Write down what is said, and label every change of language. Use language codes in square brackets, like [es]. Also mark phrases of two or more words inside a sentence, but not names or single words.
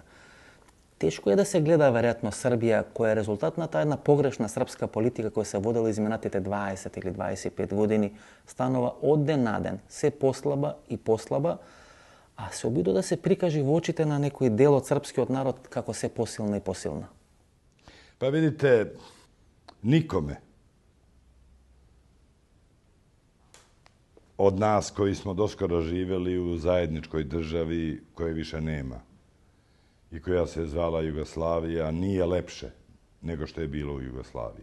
[mk] Тешко е да се гледа веројатно Србија која е резултат на таа една погрешна српска политика која се водела изминатите 20 или 25 години, станува од ден на ден се послаба и послаба, а се обидува да се прикажи во очите на некој дел од српскиот народ како се посилна и посилна. [sr] Pa vidite, nikome od nas koji smo doskoro živjeli u zajedničkoj državi koje više nema i koja se zvala Jugoslavija, nije lepše nego što je bilo u Jugoslaviji.